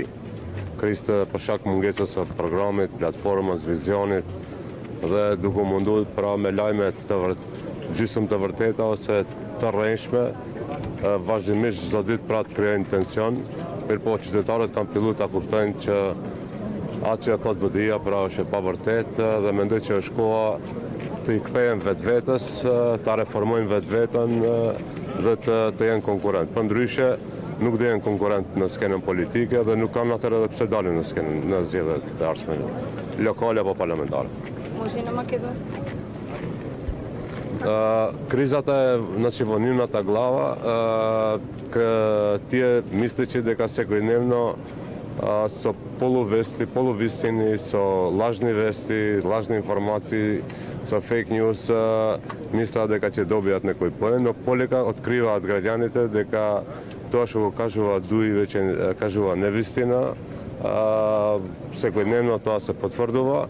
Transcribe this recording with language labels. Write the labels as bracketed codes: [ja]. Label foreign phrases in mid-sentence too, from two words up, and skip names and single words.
[sq] Krizë për shkak mungesës së programit, platformës, vizionit dhe duke munduar pra me lajme gjysmë të vërteta ose të rrënjshme, vazhdimisht çdo ditë pra të krijojnë tension, mirëpo qytetarët kanë filluar ta kuptojnë që atë që thot BDI-ja pra është e pavërtetë dhe mendoj që është koha të i kthehen vetvetes, ta reformojnë vetveten dhe të jenë konkurrent. Përndryshe nuk do jenë konkurrent në skenën politike dhe nuk kanë atëherë edhe pse dalin në zgjedhjet e ardhshme, lokale apo parlamentare. [mk] Може и на македонски. Кризата е, значи, во нивната глава, тие мислејќи дека секојдневно со полувести, полувистини, со лажни вести, лажни информации, со [en] fake news, [mk] мислат дека ќе добијат некој поен, но полека откриваат граѓаните дека тоа што го кажува Дуи веќе кажува невистина, секојдневно тоа се потврдува.